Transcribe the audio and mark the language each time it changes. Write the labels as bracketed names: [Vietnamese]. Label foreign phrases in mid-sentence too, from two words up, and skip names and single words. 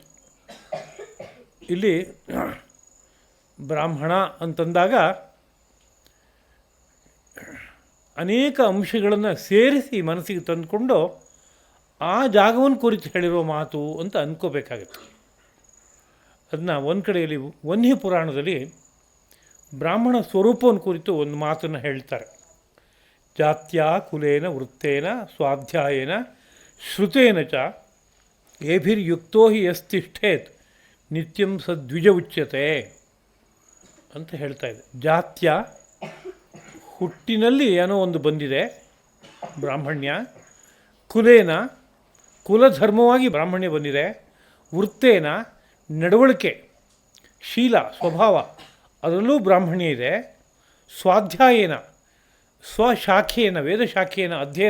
[Kannada] ಇಲ್ಲಿ ಬ್ರಾಹ್ಮಣ ಅಂತಂದಾಗ ಅನೇಕ ಅಂಶಗಳನ್ನು ಸೇರಿಸಿ ಮನಸ್ಸಿಗೆ ತಂದುಕೊಂಡು ಆ ಜಾಗವನ್ನು ಕುರಿತು ಹೇಳಿರೋ ಮಾತು ಅಂತ ಅಂದ್ಕೋಬೇಕಾಗತ್ತೆ. ಅದನ್ನ ಒಂದು ಕಡೆಯಲ್ಲಿ ವನ್ಯ ಪುರಾಣದಲ್ಲಿ ಬ್ರಾಹ್ಮಣ ಸ್ವರೂಪವನ್ನು ಕುರಿತು ಒಂದು ಮಾತನ್ನು ಹೇಳ್ತಾರೆ. [Sanskrit] ಜಾತ್ಯ ಕುಲೇನ ವೃತ್ತೇನ ಸ್ವಾಧ್ಯಾಯೇನ ಶ್ರುತೇನ ಚ ಏಭಿರ್ಯುಕ್ತೋ ಹಿ ಯಸ್ತಿಷ್ಠೇತ್ ನಿತ್ಯಂ ಸದ್ವಿಜ ಉಚ್ಯತೆ [Kannada] ಅಂತ ಹೇಳ್ತಾ ಇದೆ. ಜಾತ್ಯ ಹುಟ್ಟಿನಲ್ಲಿ ಏನೋ ಒಂದು ಬಂದಿದೆ ಬ್ರಾಹ್ಮಣ್ಯ, ಕುಲೇನ ಕುಲಧರ್ಮವಾಗಿ ಬ್ರಾಹ್ಮಣ್ಯ ಬಂದಿದೆ, ವೃತ್ತೇನ ನಡವಳಿಕೆ ಶೀಲ ಸ್ವಭಾವ ಅದರಲ್ಲೂ ಬ್ರಾಹ್ಮಣ್ಯ ಇದೆ, ಸ್ವಾಧ್ಯಾಯೇನ ಸ್ವಶಾಖೆಯನ್ನು ವೇದಶಾಖೆಯನ್ನು ಅಧ್ಯಯನ